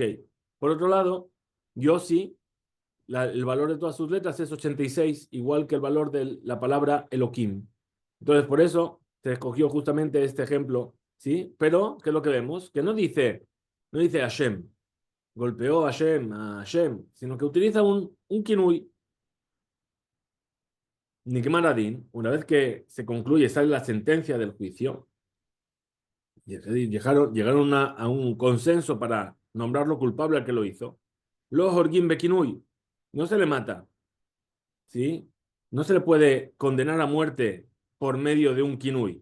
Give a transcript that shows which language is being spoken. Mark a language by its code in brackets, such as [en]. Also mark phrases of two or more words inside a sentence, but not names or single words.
[es] Por otro lado, Yossi, el valor de todas sus letras es 86, igual que el valor de la palabra Elohim. Entonces, por eso se escogió justamente este ejemplo, ¿sí? Pero, ¿qué es lo que vemos? Que no dice Hashem, golpeó a Hashem, sino que utiliza un kinui. [he] נגמר הדין, [es] una vez que se concluye, sale la sentencia del juicio, llegaron a un consenso para nombrarlo culpable al que lo hizo. [he] לא הורגים בכינוי, [es] no se le mata, ¿sí? No se le puede condenar a muerte por medio de un kinui.